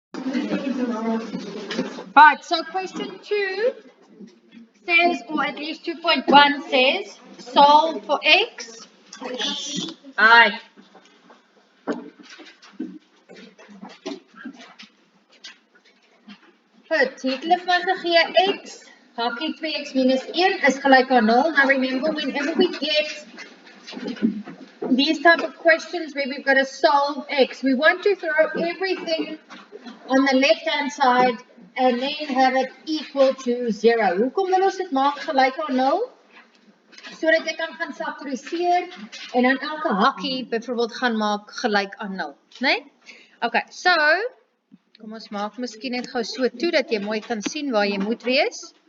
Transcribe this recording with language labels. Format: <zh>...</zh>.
<en>Right, so question 2 says, or at least 2.1 says, solve for x. Alright.</en> <af>Goed, hier het hulle vir my gegee x, hakkie 2x minus 1 is gelijk aan 0.</af> <en>Now remember, whenever we get these type of questions where we've got to solve x, we want to throw everything on the left hand side and then have it equal to 0.</en> <af>Hoekom wil ons dit maak gelijk aan 0? Sodat jy kan gaan factoriseer en dan elke hakkie byvoorbeeld gaan maak gelijk aan 0. Nee? Okay, so kom ons maak miskien net gou so toe dat jy mooi kan sien waar jy moet wees.</af>